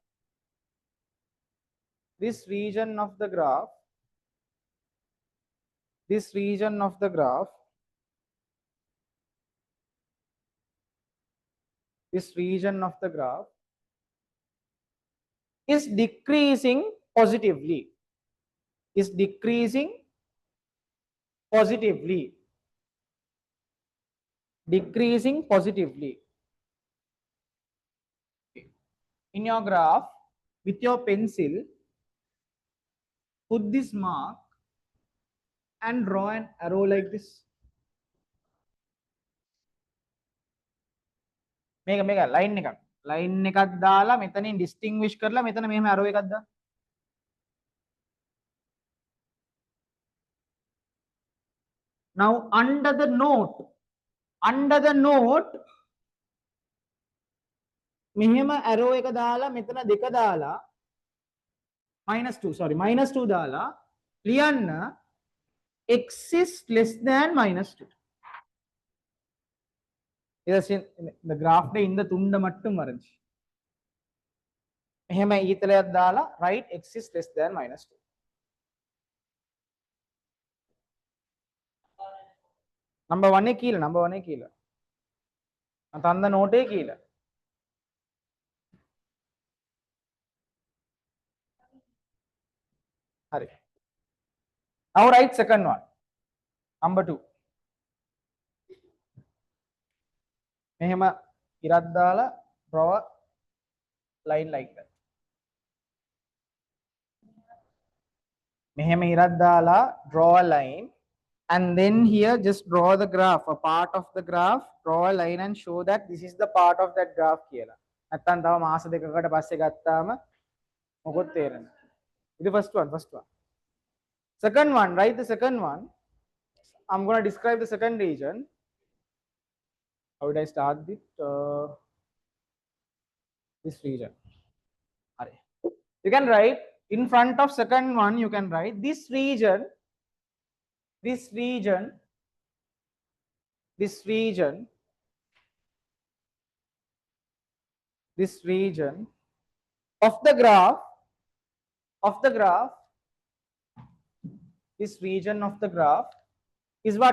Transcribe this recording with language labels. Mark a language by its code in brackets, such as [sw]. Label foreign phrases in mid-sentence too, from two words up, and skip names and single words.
[en] this region of the graph, this region of the graph, this region of the graph is decreasing positively, is decreasing positively, decreasing positively. In your graph, with your pencil, put this mark and draw an arrow like this. [si] මේක line එකක් දාලා මෙතනින් distinguish කරලා මෙතන මෙහෙම arrow එකක් දාන්න. [en] Now under the note [si] මෙහෙම arrow එක දාලා මෙතන දෙක දාලා -2 දාලා ලියන්න [en] x is less than -2. [ta] இந்த கிராஃப்ல இந்த துண்டை மட்டும் வரைஞ்சி [si] එහෙම ඊතලයක් දාලා [en] right x is less than [ta] -2. [si] number 1 එකේ කියලා තන්ද නෝට් එකේ කියලා හරි. [en] Now write second one. Number 2. [si] මෙහෙම ඉරක් දාලා [en] draw a line like that. [si] මෙහෙම ඉරක් දාලා [en] draw a line and then here just draw the graph, a part of the graph, draw a line and show that this is the part of that graph කියලා. [si] නැත්තම් තව මාස දෙකකට පස්සේ ගත්තාම මොකොත් තේරෙන්නේ. [en] This is first one. Second one, write the second one. I'm going to describe the second region. How would I start with this region? You can write in front of second one, you can write this region of the graph, this region of the graph is what?